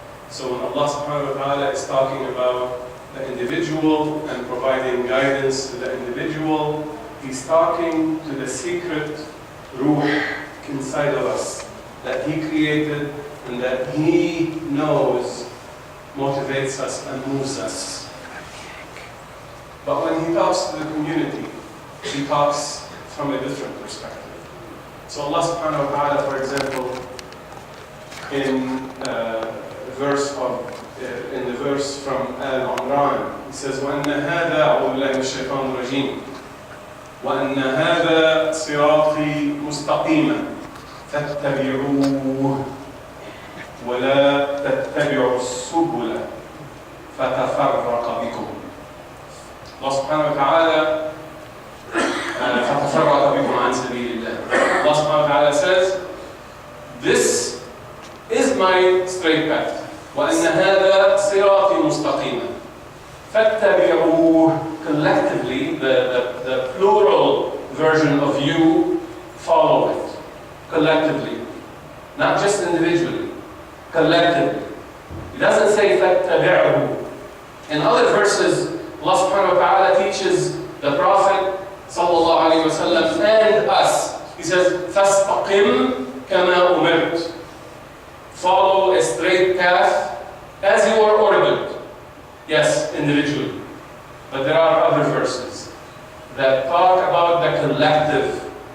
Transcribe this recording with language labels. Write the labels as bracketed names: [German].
[English] So when Allah subhanahu wa ta'ala is talking about the individual and providing guidance to the individual, He's talking to the secret ruh inside of us that He created and that He knows motivates us and moves us. But when He talks to the community, He talks from a different perspective. So Allah subhanahu wa ta'ala, for example, in the verse from Al-Imran, He says, [Arabic] وَأَنَّ هَذَا أَعُوذُ بِاللَّهِ مِنَ الشَّيْطَانِ الرَّجِيمِ وَأَنَّ هَذَا صِرَاطِي مُسْتَقِيمًا فَاتَّبِعُوهُ وَلَا تَتَّبِعُوا السُّبُلَ فَتَفَرَّقَ بِكُمْ. Allah subhanahu wa ta'ala فَتَفَرَّقَ بِكُمْ عَنْ سَبِيلِ اللَّهِ. [English] Allah subhanahu wa ta'ala says, this is my straight path. [Arabic] وَأَنَّ هَذَا صِرَاطِي مُسْتَقِيمًا فَاتَّبِعُوهُ. [English] Collectively, the plural version of you follow it. Collectively. Not just individually. Collectively. It doesn't say فَاتَّبِعُوهُ. In other verses, Allah subhanahu wa ta'ala teaches the Prophet sallallahu alayhi wa sallam and us. He says, [Arabic] فَاسْتَقِمْ كَمَا أُمِرْتَ. [English] Follow a straight path as you are ordered. Yes, individually. But there are other verses that talk about the collective.